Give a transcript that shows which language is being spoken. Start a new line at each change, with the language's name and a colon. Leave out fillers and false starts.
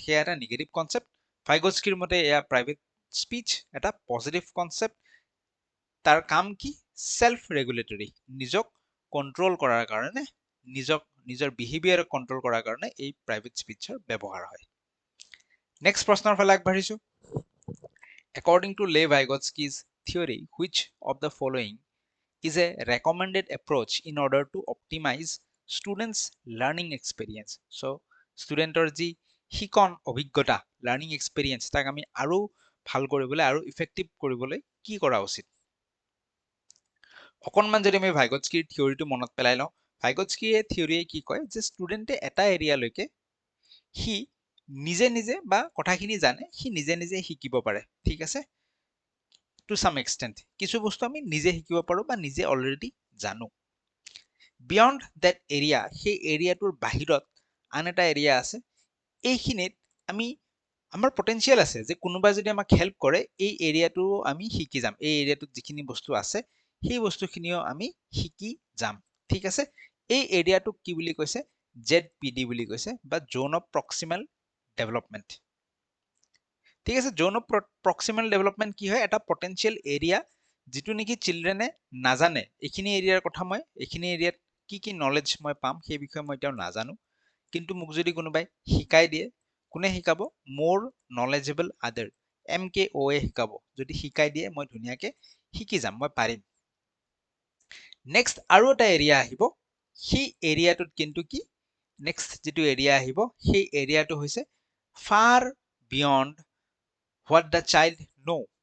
Assamese: সেয়া এটা negative concept. ভাইগটস্কিৰ মতে এয়া প্ৰাইভেট স্পিচ এটা পজিটিভ কনচেপ্ট। তাৰ কাম কি, সেল্ফ ৰেগুলেটৰী, নিজক কন্ট্ৰল কৰাৰ কাৰণে, নিজৰ বিহেভিয়াৰ কন্ট্ৰল কৰাৰ কাৰণে এই প্ৰাইভেট স্পিচৰ ব্যৱহাৰ হয়। নেক্সট প্ৰশ্নৰ ফালে আগবাঢ়িছো।
English: According to Lev Vygotsky's theory, which of the following is a recommended approach in order to optimize students' learning experience?
Assamese: So, ষ্টুডেণ্টৰ যি শিকন অভিজ্ঞতা, লাৰ্ণিং এক্সপেৰিয়েন্স, তাক আমি আৰু ভাল কৰিবলৈ আৰু ইফেক্টিভ কৰিবলৈ কি কৰা উচিত? অকণমান যদি আমি ভাইগটস্কিৰ থিয়ৰিটো মনত পেলাই লওঁ, ভাইগটস্কিৰ থিয়ৰিয়ে কি কয়, যে ষ্টুডেণ্টে এটা এৰিয়ালৈকে সি নিজে নিজে বা কথাখিনি জানে, সি নিজে নিজে শিকিব পাৰে, ঠিক আছে।
English: to some extent
Assamese: কিছু বস্তু আমি নিজে শিকিব পাৰো বা নিজে অলৰেডি জানো।
English: beyond that area,
Assamese: সেই এৰিয়াটোৰ বাহিৰত আন এটা এৰিয়া আছে, এইখিনিত আমি আমাৰ পটেনচিয়েল আছে যে কোনোবাই যদি আমাক হেল্প কৰে এই এৰিয়াটো আমি শিকি যাম, এই এৰিয়াটোত যিখিনি বস্তু আছে সেই বস্তুখিনিও আমি শিকি যাম, ঠিক আছে। এই এৰিয়াটোক কি বুলি কৈছে, ZPD বুলি কৈছে, বা জোন অফ প্ৰক্সিমেল ডেভেলপমেণ্ট, ঠিক আছে। জোন অফ প্ৰক্সিমেল ডেভেলপমেণ্ট কি হয়, এটা পটেনচিয়েল এৰিয়া যিটো নেকি চিলড্ৰেনে নাজানে, এইখিনি এৰিয়াৰ কথা, মই এইখিনি এৰিয়াত কি কি নলেজ মই পাম সেই বিষয়ে মই এতিয়াও নাজানো, কিন্তু মোক যদি কোনোবাই শিকাই দিয়ে, কোনে শিকাব? মোৰ নলেজেবল আদাৰ, MKO এ শিকাব। যদি শিকাই দিয়ে মই ধুনীয়াকে শিকি যাম, মই পাৰিম। নেক্সট আৰু এটা এৰিয়া আহিব, সেই এৰিয়াটোত কিন্তু কি, নেক্সট যিটো এৰিয়া আহিব সেই এৰিয়াটো হৈছে
English: Far beyond what the child নো।